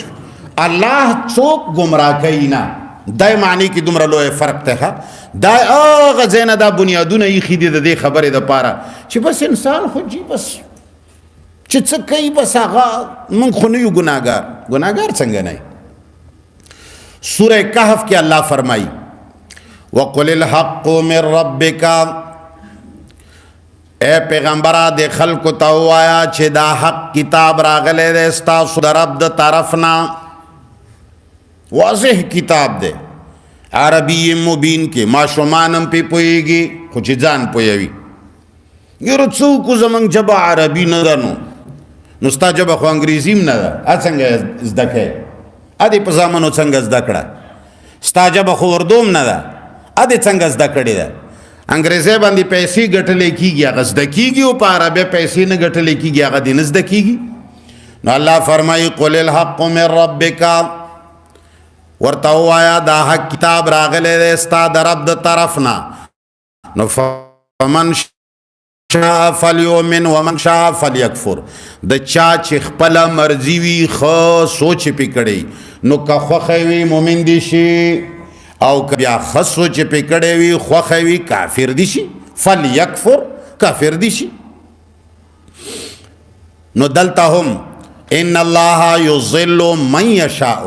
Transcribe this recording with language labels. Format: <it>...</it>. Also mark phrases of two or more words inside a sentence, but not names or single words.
<ps>الله څوک گمراه کوي نه، دای معنی کې دومره لوی فرق ته. دا هغه ځای نه دا بنیادونه ایښي دي د دې خبرې دپاره چې بس انسان خو جي بس چې څه کوي بس هغه موږ خو نه یو ګناهګار. ګناهګار څنګه نه؟ سوره کهف کې الله فرمایي</ps> <ar>وقل الحق من ربک.</ar> <ps>اے پیغمبره د خلکو ته ووایه چې دا حق کتاب راغلی دی ستاسو د رب د طرف نه. واضح کتاب دی،</ps> <ar>عربی مبین</ar> <ps>کې ماشومان هم پې پوهېږي، خو چې ځان پوهوي. یاره څوک زموږ ژبه عربي نه ده نو ستا ژبه خو انګریزي هم نه ده، څنګه زده کوې؟ ادې په زامنو څنګه زده کړه؟ ستا ژبه خو اردو هم نه ده، ادې څنګه زده کړې ده؟ انګریزي باندې پیسې ګټلې کېږي، هغه زده کېږي، او په عربي پیسې نه ګټلې کېږي، هغه دې نه زده کېږي. نو الله فرمایي</ps> <ar>قل الحق من ربک،</ar> <ps>ورته ووایه دا حق کتاب راغلی دی ستا د رب د طرف نه.</ps> <ar>نو فمن شاء فلیؤمن ومن شاء فلیکفر.</ar> <ps>د چا چې خپله مرضي وي ښه سوچ پې کړی نو که خوښی وي مؤمن دي شي، او که بیا ښه سوچ پې کړی وي خوښی وي کافر دي شي. فلیکفر کافر دي شي. نو دلته هم</ps> <ar>ان الله یضل من یشاء.</ar>